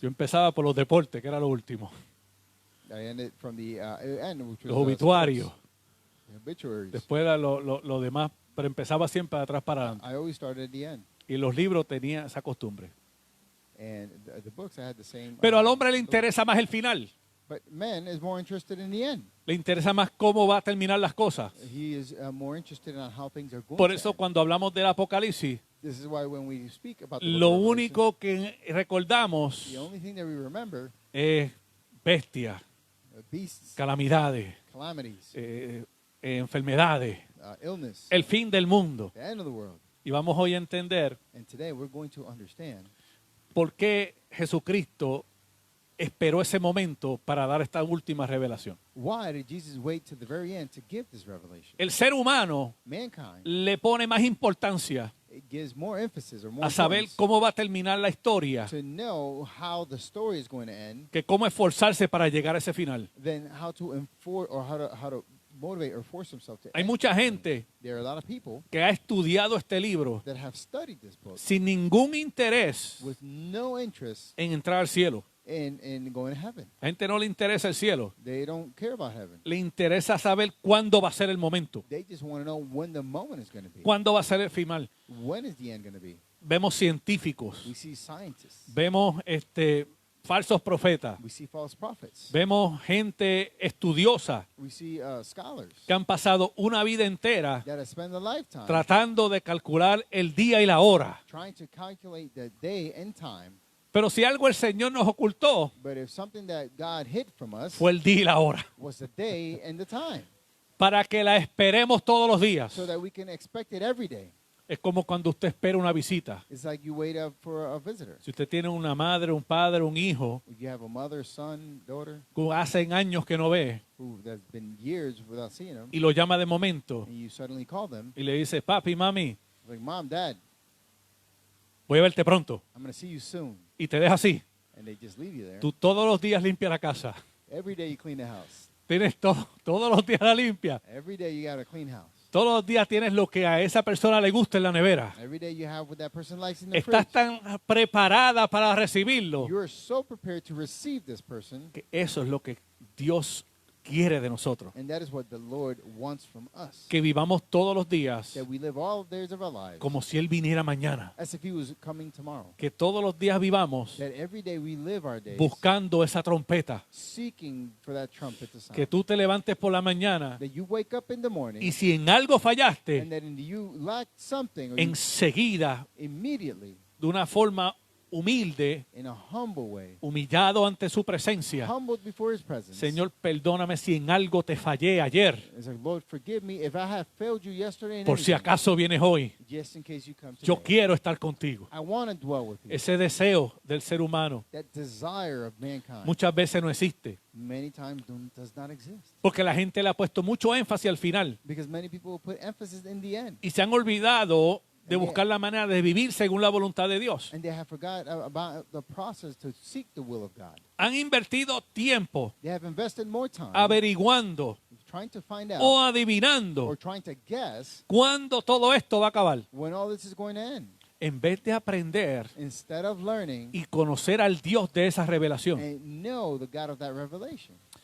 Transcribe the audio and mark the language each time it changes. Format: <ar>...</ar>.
<es>Yo empezaba por los deportes, que era lo último,</es> <en>I ended from the end, which was</en> <es>los obituarios,</es> <en>sports, the obituaries.</en> <es>después era lo demás, pero empezaba siempre de atrás para adelante.</es> <en>I always started at the end.</en> <es>Y los libros tenían esa costumbre.</es> <en>And the books, I had the same.</en> <es>Pero al hombre le interesa más el final.</es> <en>But man is more interested in the end.</en> <es>Le interesa más cómo va a terminar las cosas.</es> <en>He is more interested in how things are going.</en> <es>Por</es> <en>to</en> <es>eso</es> <en>end.</en> <es>cuando hablamos del Apocalipsis,</es> <en>This is why when we speak about the</en> <es>lo</es> <en>book of Revelation,</en> <es>único que recordamos</es> <en>the only thing that we remember</en> <es>es bestias,</es> <en>beasts,</en> <es>calamidades,</es> <en>calamities,</en> <es>enfermedades,</es> <en>illness,</en> <es>el fin del mundo.</es> <en>the end of the world.</en> <es>Y vamos hoy a entender</es> <en>And today we're going to understand</en> <es>por qué Jesucristo esperó ese momento para dar esta última revelación.</es> <en>why did Jesus wait to the very end to give this revelation.</en> <es>El ser humano</es> <en>Mankind,</en> <es>le pone más importancia</es> <en>it gives more emphasis or more</en> <es>a saber</es> <en>importance</en> <es>cómo va a terminar la historia</es> <en>to know how the story is going to end</en> <es>que cómo esforzarse para llegar a ese final.</es> <en>than how to enforce or how to motivate or force himself to</en> <es>Hay</es> <en>end.</en> <es>mucha gente</es> <en>There are a lot of people</en> <es>que ha estudiado este libro</es> <en>that have studied this book</en> <es>sin ningún interés</es> <en>with no interest</en> <es>en entrar al cielo.</es> <en>in going to heaven.</en> <es>A la gente no le interesa el cielo,</es> <en>They don't care about heaven.</en> <es>le interesa saber cuándo va a ser el momento,</es> <en>They just want to know when the moment is going to be.</en> <es>cuándo va a ser el final.</es> <en>When is the end going to be?</en> <es>Vemos científicos,</es> <en>We see scientists.</en> <es>vemos falsos profetas.</es> <en>We see false prophets.</en> <es>Vemos gente estudiosa</es> <en>We see scholars</en> <es>que han pasado una vida entera</es> <en>that have spent a lifetime</en> <es>tratando de calcular el día y la hora.</es> <en>trying to calculate the day and time.</en> <es>Pero si algo el Señor nos ocultó,</es> <en>But if something that God hid from us</en> <es>fue el día y la hora.</es> <en>was the day and the time,</en> <es>Para que la esperemos todos los días.</es> <en>so that we can expect it every day.</en> <es>Es como cuando usted espera una visita.</es> <en>It's like you wait up for a visitor.</en> <es>Si usted tiene una madre, un padre, un hijo,</es> <en>If you have a mother, son, daughter</en> <es>que hace años que no ve,</es> <en>who has been years without seeing them,</en> <es>y lo llama de momento,</es> <en>and you suddenly call them,</en> <es>y le dice, papi, mami,</es> <en>like, Mom, Dad,</en> <es>voy a verte pronto.</es> <en>I'm going to see you soon.</en> <es>Y te deja así.</es> <en>And they just leave you there.</en> <es>Tú todos los días limpias la casa.</es> <en>Every day you clean the house.</en> <es>Tienes todo, todos los días la limpia.</es> <en>Every day you got a clean house.</en> <es>Todos los días tienes lo que a esa persona le gusta en la nevera.</es> <en>Every day you have what that person likes in the</en> <es>Estás</es> <en>fridge.</en> <es>tan preparada para recibirlo</es> <en>You are so prepared to receive this person,</en> <es>que eso es lo que Dios quiere de nosotros.</es> <en>and that is what the Lord wants from us.</en> <es>Que vivamos todos los días</es> <en>That we live all the days of our lives</en> <es>como si Él viniera mañana.</es> <en>as if He was coming tomorrow.</en> <es>Que todos los días vivamos</es> <en>That every day we live our days</en> <es>buscando esa trompeta.</es> <en>seeking for that trumpet to sound.</en> <es>Que tú te levantes por la mañana</es> <en>That you wake up in the morning,</en> <es>y si en algo</es> <en>and</en> <es>fallaste,</es> <en>that you lack something, or you</en> <es>enseguida,</es> <en>immediately,</en> <es>de una forma humilde,</es> <en>in a humble way,</en> <es>humillado ante su presencia,</es> <en>humbled before His presence.</en> <es>Señor, perdóname si en algo te fallé ayer,</es> <en>It's like, Lord, forgive me if I have failed you yesterday in</en> <es>por si</es> <en>anything,</en> <es>acaso vienes hoy.</es> <en>just in case you come today.</en> <es>Yo quiero estar contigo.</es> <en>I want to dwell with you.</en> <es>Ese deseo del ser humano</es> <en>That desire of mankind</en> <es>muchas veces no existe,</es> <en>many times does not exist.</en> <es>porque la gente le ha puesto mucho énfasis al final</es> <en>Because many people put emphasis in the end.</en> <es>y se han olvidado de buscar la manera de vivir según la voluntad de Dios.</es> <en>And they have forgot about the process to seek the will of God.</en> <es>Han invertido tiempo</es> <en>They have invested more time</en> <es>averiguando</es> <en>trying to find out</en> <es>o adivinando</es> <en>or trying to guess</en> <es>cuándo todo esto va a acabar,</es> <en>when all this is going to end.</en> <es>en vez de aprender</es> <en>Instead of learning</en> <es>y conocer al Dios de esa revelación.</es> <en>and know the God of that revelation.</en>